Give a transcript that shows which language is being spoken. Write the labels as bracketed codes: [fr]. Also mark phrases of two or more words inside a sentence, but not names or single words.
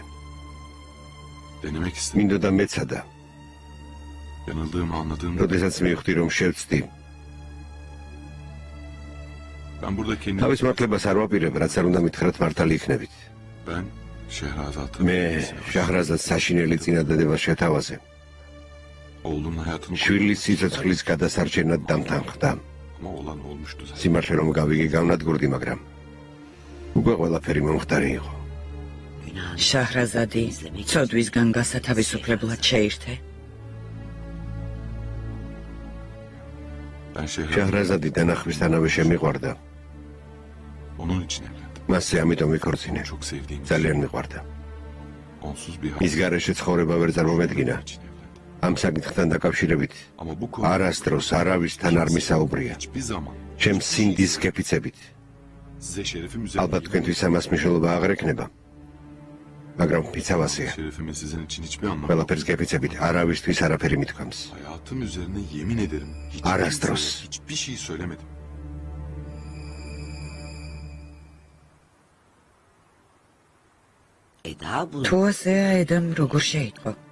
[tr] denemek istedim. [ka] მინდოდა მეცადა. [tr] Yanıldığımı anladığımda [ka] როდესაც მივხვდი რომ შევწდი, [tr] ben burada kendimi [ka] თავის მართლებას არ ვაპირებ, რაც არ უნდა მითხრათ მართალი იქნებით. [tr] ben Şehrazat'ı [ka] მე შაჰრაზადს საშინელი წინადადებას შეთავაზე. [tr] oğlumun hayatını [ka] შვილის სიცოცხლის გადასარჩენად დამთანხმდა. [tr] ama olan olmuştu zaten. [ka] სიმართლე რომ გავიგე გავნადგურდი, მაგრამ უკვე ყველაფერი მომხდარი იყო. [tr] Günahını [ka] შაჰრაზადი ცოდვისგან გასათავისუფლებლად შეირთე. [tr] Ben Şehrazat [ka] შაჰრაზადი დანახვისთანავე შემიყვარდა. [tr] onun için evlendim. [ka] მასზე ამიტომ ვიქორწინე. [tr] Çok sevdiğim [ka] ძალიან მიყვარდა. [tr] onsuz bir [ka] მის გარეშე ცხოვრება ვერ წარმომედგინა. [tr] için evlendim. [ka] ამ საკითხთან დაკავშირებით [tr] Ama bu konu [ka] არასდროს არავისთან არ მისაუბრია. [tr] hiçbir zaman [ka] ჩემს სინდის გეფიცებით. [tr] size şerefim [ka] ალბათ [tr] üzerine [ka] თქვენთვის ამას მნიშვნელობა აღარ ექნება. მაგრამ ფიცავასია. [tr] şerefimin sizin için hiçbir anlamı yok. [ka] ყველაფერს გეფიცებით, არავისთვის არაფერი მithქვამს. [tr] Hayatım üzerine yemin ederim. Hiçbir [ka] Arastros. [tr] insana hiçbir şey söylemedim. Eda bu. თუ ასეა, ედამ როგორ შეიტყო?